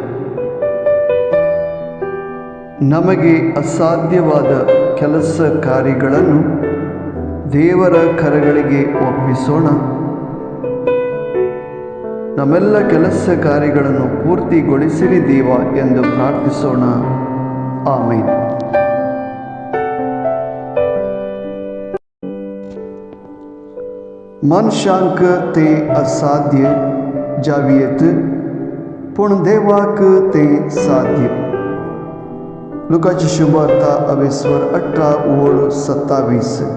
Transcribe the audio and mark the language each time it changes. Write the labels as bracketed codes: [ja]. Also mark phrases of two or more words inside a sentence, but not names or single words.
[kn] ನಮಗೆ ಅಸಾಧ್ಯವಾದ ಕೆಲಸ ಕಾರ್ಯಗಳನ್ನು ದೇವರ ಕರಗಳಿಗೆ ಒಪ್ಪಿಸೋಣ. ನಮ್ಮೆಲ್ಲ ಕೆಲಸ ಕಾರ್ಯಗಳನ್ನು ಪೂರ್ತಿಗೊಳಿಸಿರಿ ದೇವ ಎಂದು ಪ್ರಾರ್ಥಿಸೋಣ. ಆಮೇನ್. [kok] मनशांक ते असाध्य जावियत पण देवाक ते साध्य. लुकाची शुभवार्ता 18:27.